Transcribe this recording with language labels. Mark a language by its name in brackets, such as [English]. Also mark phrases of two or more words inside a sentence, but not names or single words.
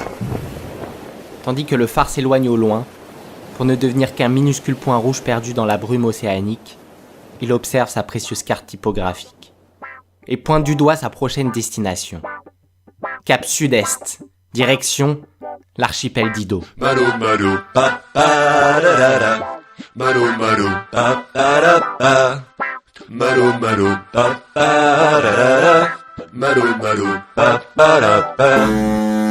[French] Tandis que le phare s'éloigne au loin, pour ne devenir qu'un minuscule point rouge perdu dans la brume océanique, il observe sa précieuse carte typographique et pointe du doigt sa prochaine destination. Cap sud-est, direction l'archipel d'Ido. Malo malo pa pa da da da. Malo malo pa pa da pa. Malo malo pa pa da da da. Malo malo pa pa da pa.